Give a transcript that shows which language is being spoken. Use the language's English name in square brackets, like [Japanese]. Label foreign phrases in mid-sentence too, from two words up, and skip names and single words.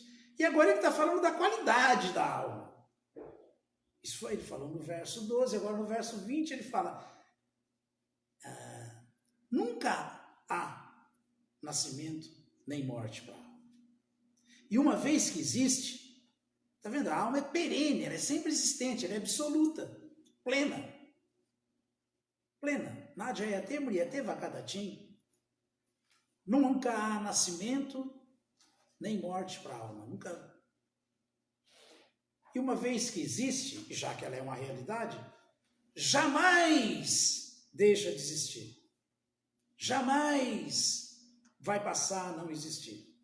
[Portuguese] E agora ele está falando da qualidade da alma. Isso foi, ele falou no verso 12, agora no verso 20 ele fala: nunca há nascimento nem morte para a alma. E uma vez que existe, está vendo? A alma é perene, ela é sempre existente, ela é absoluta, plena. Plena. [Sanskrit] न जायते म्रियते वा कदाचिन्. [Portuguese] Nunca há nascimento nem morte para a alma. Nunca. E uma vez que existe, já que ela é uma realidade, jamais deixa de existir. Jamais vai passar a não existir.